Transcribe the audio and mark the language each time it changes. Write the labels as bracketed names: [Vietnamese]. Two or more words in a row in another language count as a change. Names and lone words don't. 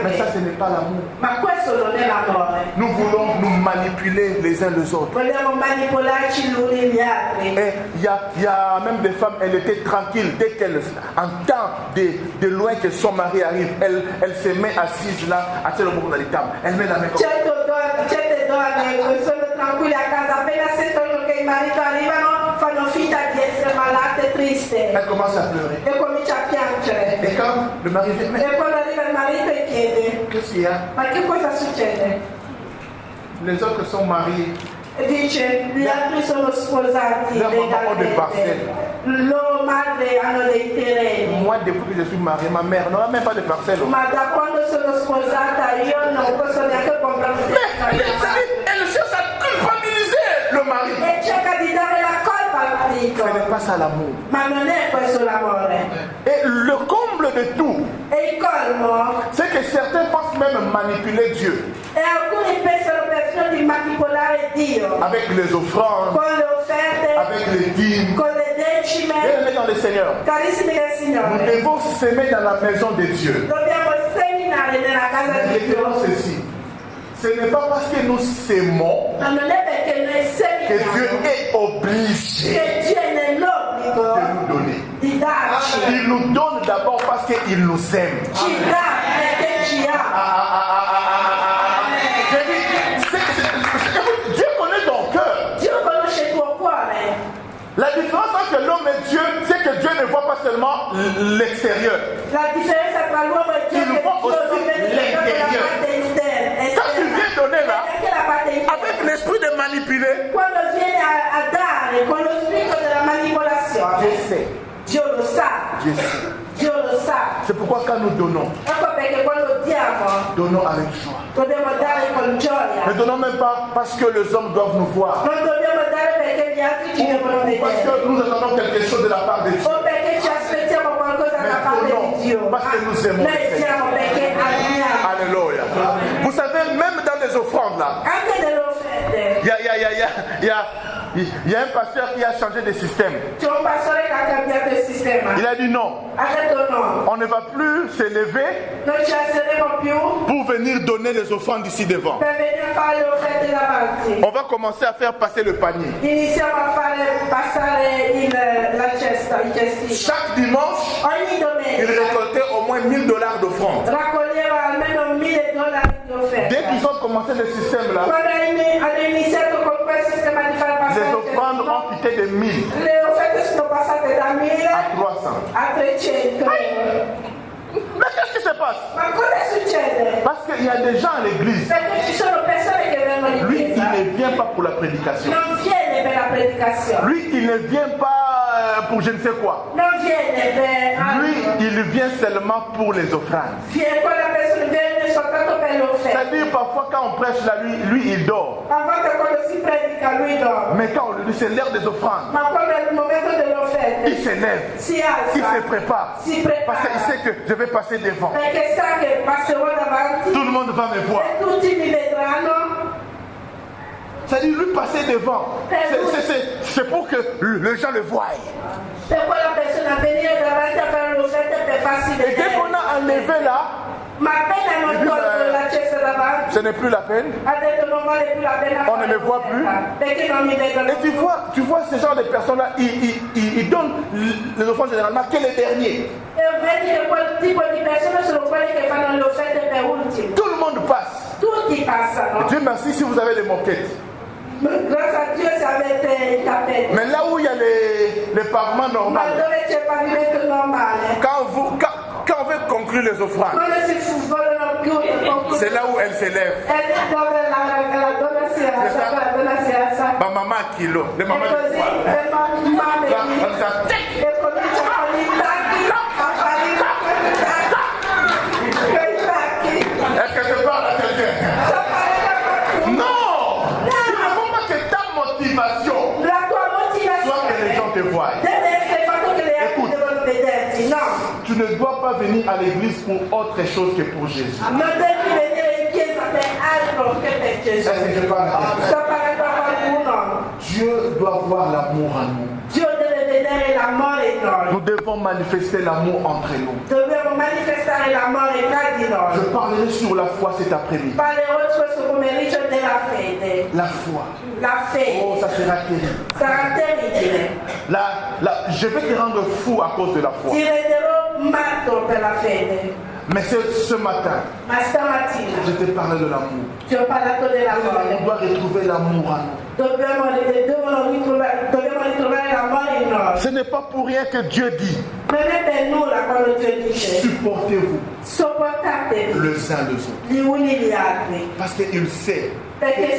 [French] Mais ça, ce n'est pas l'amour. [Italian] Ma questo non è l'amore. [French] Nous voulons nous manipuler les uns les autres. [Italian] Vogliamo manipolarci l'uno e gli altri. [French] Et il y a même des femmes, elles étaient tranquilles. Dès qu'elles entendent de loin que son mari arrive, elle se met assise là, à tel moment dans les tables. Elle met la main comme ça. [Italian] Certe donne sono tranquille a casa, appena sentono che i mariti arrivano fanno finta di essere malate e triste. [French] Elle commence à pleurer. [Italian] E comincia a piangere. [French] Et quand le mari vient, mais [Italian] E quando arriva il marito e chiede, [French] qu'est-ce qu'il y a? [Italian] ma che cosa succede? [French] Les autres sont mariés. [Italian] E dice, gli altri sono sposati La mamma ha [French] dei parcelle. [Italian] legalmente. Loro madri hanno dei terreni. [French] Moi, depuis que je suis marié, ma mère n'aura même pas de parcelle. [Italian] Ma da quando sono sposata io non posso neanche comprare un terreno. [French] Elle cherche à culpabiliser le mari. [Italian] E cerca di dare la colpa al marito. [French] Ce n'est pas ça l'amour. [Italian] Ma non è questo l'amore. [French] Et le comble de tout, [Italian] E il colmo [French] c'est que certains pensent même manipuler Dieu [Italian] e alcuni pensano persino di manipolare Dio [French] avec les offrandes, [Italian] con le offerte, [French] avec les dîmes. [Italian] con le decime. [French] Bien-aimés dans le Seigneur, [Italian] Carissimi del [French] nous [Italian] Signore, [French] devons s'aimer dans la maison de Dieu. [Italian] dobbiamo seminare nella casa [French] Mais [Italian] di Dio. [French] retenons ceci. Ce n'est pas parce que nous s'aimons [Italian] Ma non è perché noi [French] que Dieu [Italian] seminiamo [French] est obligé [Italian] che Dio è nell'obbligo [French] de nous donner. [Italian] di darci. [French] Il nous donne d'abord parce qu'il nous aime. [Italian] Ci dà perché ci ama. [French] J'ai dit, Dieu connaît ton cœur. [Italian] Dio conosce il tuo cuore. [French] La différence entre l'homme et Dieu, c'est que Dieu ne voit pas seulement l'extérieur. [Italian] La differenza tra l'uomo e Dio è che [French] Il voit [Italian] Dio non [French] aussi [Italian] vede soltanto la [French] l'intérieur. [Italian] parte esterna. [French] Quand tu viens donner là, [Italian] Anche la parte interna. [French] avec l'esprit de manipuler, [Italian] Quando viene a dare con lo spirito della manipolazione, [French] Dieu sait. [Italian] Dio lo sa, [French] Dieu sait. [Italian] Dio lo sa. [French] C'est pourquoi quand nous donnons, [Italian] Ecco perché quando diamo, [French] donnons avec joie. [Italian] dobbiamo dare con [French] Ne [Italian] gioia. [French] donnons même pas parce que les hommes doivent nous voir. [Italian] Non dobbiamo dare perché gli altri ci devono [French] Ou parce [Italian] vedere. [French] que nous attendons quelque chose de la part de Dieu. [Italian] O perché ci aspettiamo qualcosa da parte di Dio. [French] Parce que nous aimons [Italian] Noi [French] le Seigneur. [Italian] diamo perché amiamo. [French] Alléluia. Vous savez, même dans les offrandes là, [Italian] Anche nelle offerte. [French] il y a un pasteur qui a changé de système. [Italian] C'è un pastore che ha cambiato il sistema. [French] Il a dit non, [Italian] Ha detto no, [French] on ne va plus se lever [Italian] non ci alzeremo più [French] pour venir donner les offrandes ici devant. [Italian] per venire a fare le offerte davanti. [French] On va commencer à faire passer le panier. [Italian] Iniziamo a fare passare la cesta, il cestino. [French] Chaque dimanche, [Italian] Ogni [French] il [Italian] domenica [French] récoltait au moins $1000 d'offrandes. [Italian] raccoglieva almeno $1.000 di offerte. [French] Dès qu'ils ont commencé le système là, [Italian] Quando hanno iniziato con quel sistema di far passare [French] les [Italian] il [French] offrandes [Italian] cestino, [French] ont quitté de 1000 [Italian] le offerte sono passate da 1000 [French] à 300. [Italian] a 300. [French] Mais qu'est-ce qui se passe? [Italian] Ma cosa succede? [French] Parce qu'il y a des gens à l'église. [Italian] Perché ci sono persone che vengono in [French] Lui, il [Italian] chiesa, [French] ne vient pas pour la prédication. [Italian] non viene per la predicazione, [French] Lui, il ne vient pas pour je ne sais quoi. [Italian] non viene per [French] Lui, [Italian] altro. [French] il vient seulement pour les offrandes. [Italian] Quella persona viene soltanto per le offerte. [French] C'est-à-dire, parfois, quand on prêche là, lui, il dort. [Italian] A volte quando si predica lui dorme, [French] Mais quand on lui dit c'est l'heure des offrandes, [Italian] ma quando è il momento delle offerte [French] il s'élève. [Italian] si [French] Il [Italian] alza, [French] se prépare. [Italian] si [French] Parce qu'il [Italian] prepara, [French] sait que je vais passer devant. [Italian] perché sa che passerò davanti [French] Tout le monde va me voir. [Italian] e tutti mi vedranno. [French] C'est-à-dire, lui passer devant. C'est pour que les gens le voient. [Italian] Per quella persona venire davanti a fare l'offerta per farsi [French] Et dès [Italian] vedere. [French] qu'on a enlevé là, [Italian] Ma appena non tolto la cesta davanti, [French] ce n'est plus la peine. [Italian] ha detto non vale più la pena [French] On [Italian] fare [French] ne me voit [Italian] l'offerta, perché non mi vedono [French] Et tu vois ce genre de personnes-là, ils donnent les offrandes généralement que les derniers. [Italian] E vedi che quel tipo di persone sono quelle che fanno le offerte per ultimo. [French] Tout le monde passe. [Italian] Tutti passano. [French] Dieu merci si vous avez les moquettes. [Italian] Grazie a Dio se avete il tappeto. [French] Mais là où il y a les pavements [Italian] Ma [French] normaux, [Italian] dove c'è il pavimento normale? [French] quand on veut conclure les offrandes, [Italian] Quando si vogliono più [French] c'est là où elles s'élèvent. [Italian] è dove la donna si alza, la donna si alza. [French] Ma maman à kilo, les [Italian] E [French] mamans de [Italian] così [French] poids. [Italian] le mamme [French] Là, [Italian] lì [French] comme ça, tic, [Italian] e comincia a fare i tacchi, a fare i tacchi. Quei tacchi. [French] est-ce que je parle à quelqu'un? [Italian] Sto parlando. [French] Non! Il ne faut pas que ta motivation [Italian] La tua [French] soit que les gens [Italian] motivazione [French] te voient. [Italian] deve essere il fatto che le altri devono vederti, no. [French] Tu ne dois pas venir à l'église pour autre chose que pour Jésus. [Italian] Non devi venire in chiesa per altro che per Gesù. [French] Est-ce que je parle à quelqu'un? [Italian] Sto parlando a qualcuno. [French] Dieu doit voir l'amour en nous. [Italian] Dio deve vedere l'amore in noi. [French] Nous devons manifester l'amour entre nous. [Italian] Dobbiamo manifestare l'amore tra di [French] Je [Italian] noi. [French] parlerai sur la foi cet après-midi. [Italian] Parlerò questo pomeriggio della fede. [French] La foi. [Italian] La fede [French] Oh, ça sera terrible. [Italian] sarà terribile. [French] Je vais te rendre fou à cause de la foi. [Italian] Ti renderò matto per la fede. [French] Mais ce matin, [Italian] Ma stamattina [French] je te parle de l'amour. [Italian] ti ho parlato [French] On [Italian] dell'amore. [French] doit retrouver l'amour en nous. [Italian] Dobbiamo ritrovare l'amore in noi. [French] Ce n'est pas pour rien que Dieu dit, [Italian] Non è per nulla quando Dio dice [French] supportez-vous [Italian] sopportatevi [French] les uns les autres. [Italian] gli uni gli altri. [French] Parce qu'il sait [Italian] Perché